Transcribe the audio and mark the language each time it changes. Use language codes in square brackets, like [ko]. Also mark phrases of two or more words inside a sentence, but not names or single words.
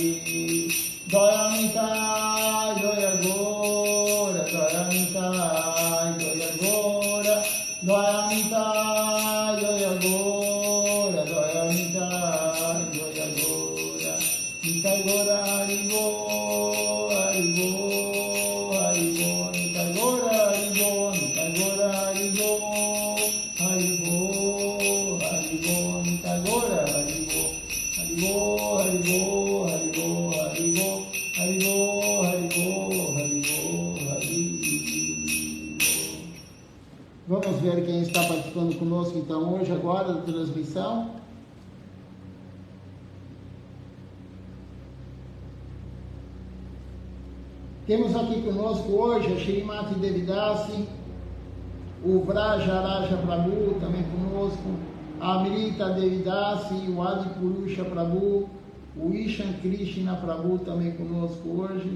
[pt] Dayamita, Jaya Gora, Dayamita, Jaya Gora, Dayamita, Jaya Gora, Dayamita, Jaya Gora, Nitai Gora, Haribo, Haribo, Haribo, Nitai Gora, Haribo, Nitai Gora, Haribo, Haribo, Haribo, Nitai Gora, Haribo, Haribo, Haribo, Haribo, Haribo, Haribo, Haribo, Haribo, Haribo. Vamos ver quem está participando conosco então hoje, agora, da transmissão. Temos aqui conosco hoje a Shrimati Devidasi, o Vrajaraja Prabhu também conosco, a Amrita Devidasi, o Adi Purusha Prabhu, o Ishan Krishna Prabhu também conosco hoje.